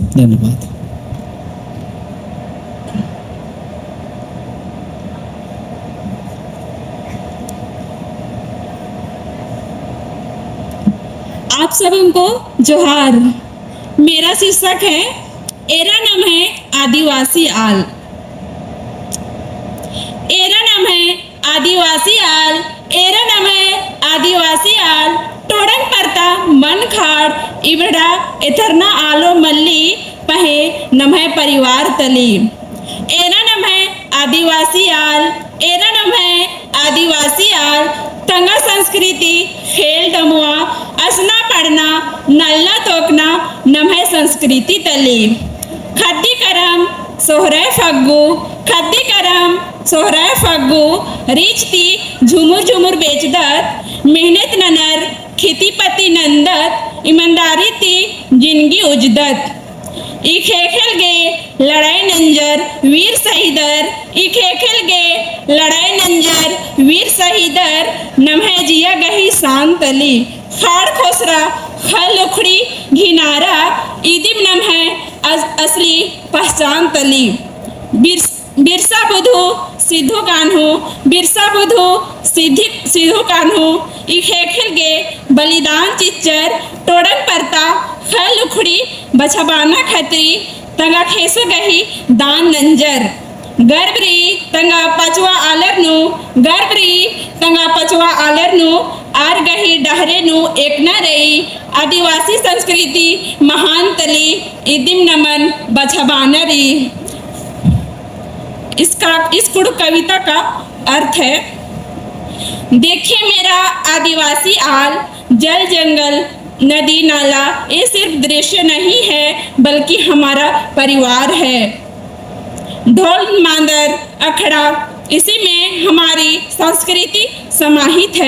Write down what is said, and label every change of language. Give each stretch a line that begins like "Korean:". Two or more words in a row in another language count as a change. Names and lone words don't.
Hindi: धन्यवाद। आप सबको जोहार। मेरा शीर्षक है
Kurukh: एरा नाम है आदिवासी आल। एरा नाम है आदिवासी आल, एरा नाम है आदिवासी आल। टोड़ंग परता मन खाड़ इबड़ा एथरना आलो मल्ली पहे नम है परिवार तली। एरा नाम है आदिवासी आल, एरा नाम है आदिवासी आल। तंगा संस्कृति खेल डमुआ असना पढ़ना नल्ला तोकना नम है संस्कृति तली। खद्दी करम सोहराय फग्गू, खद्दी करम सोहराय फग्गू। रीचती झुमुर झुमुर बेचदत मेहनत ननर खेती पति नंदत। ईमानदारी ती जिंदगी उजदत। ई खेल गे लड़ाई नंजर वीर शहीदर। ई खेल गे लड़ाई नंजर वीर शहीदर। नम है जिया गही शांतली। खाड़ खोसरा खल उखड़ी घिनारा ईदिम नम है असली पहचान तली। बिरसा बुधू सिद्धू कान्हू, बिरसा बुधू सिद्धू कान्हू। ई खेल गे बलिदान चिच्चर टोड़न परता खल उखड़ी बछबाना खतरी। तंगा खेसो गही दान नंजर गर्भरी तंगा पचवा आलर नु। गर्भरी तंगा पचवा आलर नु आर गही डहरे नु एक न रही। आदिवासी संस्कृति महान तली इदिम नमन बछबानरी।
Hindi: इस कुड़ कविता का अर्थ है, देखिए मेरा
Kurukh: आदिवासी आल,
Hindi: जल जंगल नदी नाला ये सिर्फ दृश्य नहीं है बल्कि हमारा परिवार है। ढोल मांदर अखड़ा इसी में हमारी संस्कृति समाहित है।